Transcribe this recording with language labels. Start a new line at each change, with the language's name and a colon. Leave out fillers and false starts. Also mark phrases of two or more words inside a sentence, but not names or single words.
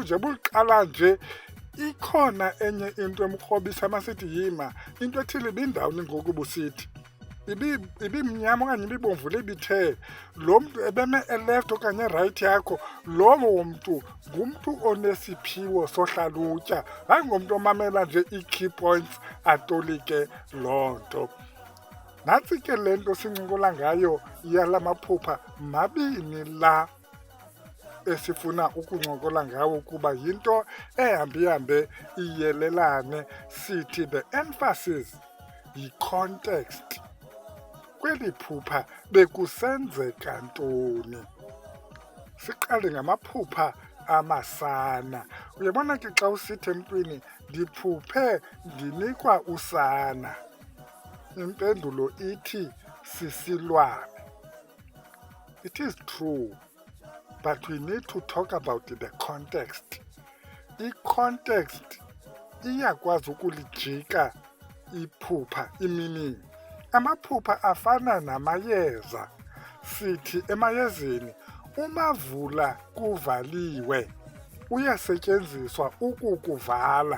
Xhosa: nje buliqala nje ikhona enye into emkrobisa masithi yima into ethile ibindawuni ngoku busithi ibimnyama okanye ibibomvu libithe lo mntu ebeme eleft okanye erayithi yakho lowo mntu ngumntu onesiphiwo sohlalutya hayi ngomntu omamela nje ii-
English: key points
Xhosa: atolike loo nto nantsi ke le nto sincokola ngayo yala maphupha mabini la esifuna ukuncokola ngawo kuba yinto ehambe iyelelane sithi
English: the emphasis
Xhosa: yi-context kweli phupha bekusenzeka ntoni siqale ngamaphupha amasana uyabona ke xa usithi emntwini ndiphuphe ndinikwa usana. Impendulo ithi sisilwane.
English: It is true, but we need to talk about the context.
Xhosa: I-context iyakwazi ukulijika iphupha, i-meaning. Amaphupha afana namayeza. Sithi emayezeni umavula kuvaliwe uyasetyenziswa ukukuvala.